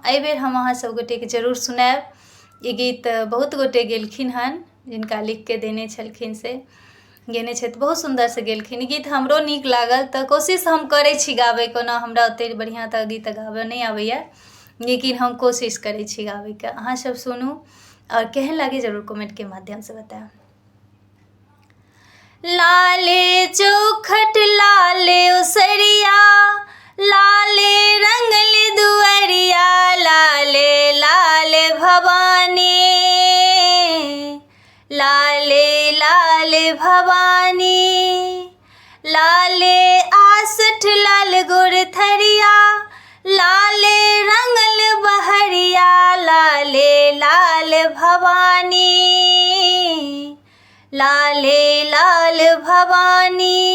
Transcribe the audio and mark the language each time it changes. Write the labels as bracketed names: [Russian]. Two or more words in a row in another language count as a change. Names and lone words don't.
[Maithili] एहि बेर हम अहाँ सब गोटे के जरूर सुनायब। ई गीत बहुत गोटे गेलखिन हन, जिनका लिख के देने छलखिन से गेने छथि, बहुत सुन्दर से गेलखिन। ई गीत हमरो नीक लागल, तऽ कोशिश हम करै छी गाबैके। ओना हमरा ओतेक बढ़िआँ तऽ गीत गाबऽ नहीं आबैए, लेकिन हम कोशिश करै छी गाबैके। अहाँ सब सुनू और केहन लागे जरूर कमेंट के माध्यम से बतायब। लाले चौखट लाले उसरिया, लाले रंगल दुअरिया, लाले लाल भवानी, लाले लाल भवानी, लाले आसठ लाल गुर थरिया, लाले रंगल बहरिया, लाले लाल भवानी, लाले लाल भवानी,